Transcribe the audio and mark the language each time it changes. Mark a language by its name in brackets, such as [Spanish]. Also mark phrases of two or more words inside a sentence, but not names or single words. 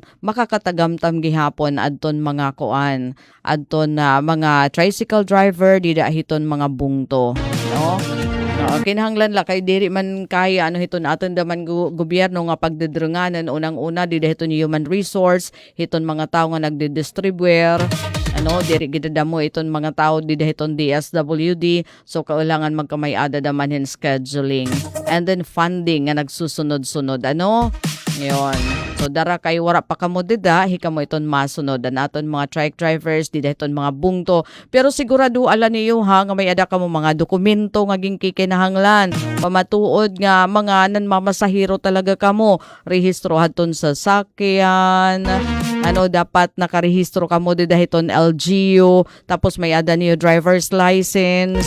[Waray] makakatagamtam gihapon adton mga adton mga [English] tricycle driver [Waray] didahiton mga bungto, kinahanglan la kay diri man kaya hiton aton daman gobyerno nga pagdedrenganan unang-una didahiton [English] human resource [Waray] hiton mga tawo nga nagdidistribuer diri gidadamo iton mga tao didahiton DSWD so kailangan magkamay-ada daman hin [English] scheduling and then funding [Waray] nga nagsusunod-sunod ngayon. So dara kay wara pa kamo dida hikamo iton masunod aton mga [English] truck drivers [Waray] didahiton mga bungto pero sigurado ala niyo ha nga may ada kamo mga dokumento nga ginkikinahanglan pamatuod nga mga nanmamasahero talaga kamo rehistro haton sa sakyan dapat nakarehistro kamo didahiton LGU tapos may ada niyo [English] driver's license.